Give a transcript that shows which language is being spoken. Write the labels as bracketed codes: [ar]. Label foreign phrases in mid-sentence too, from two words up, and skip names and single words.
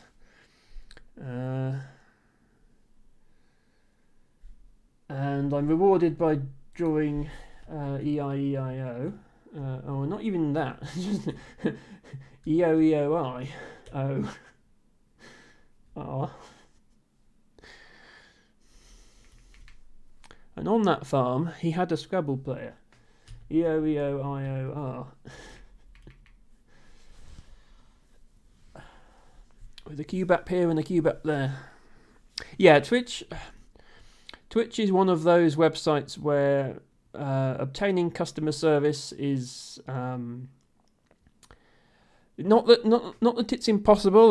[en] And I'm rewarded by drawing E-I-E-I-O. Oh, not even that. Just E-O-E-O-I. O. R. And on that farm, he had a Scrabble player. E-O-E-O-I-O-R. With a cube up here and a cube up there. Yeah, Twitch is one of those websites where obtaining customer service is not that it's impossible.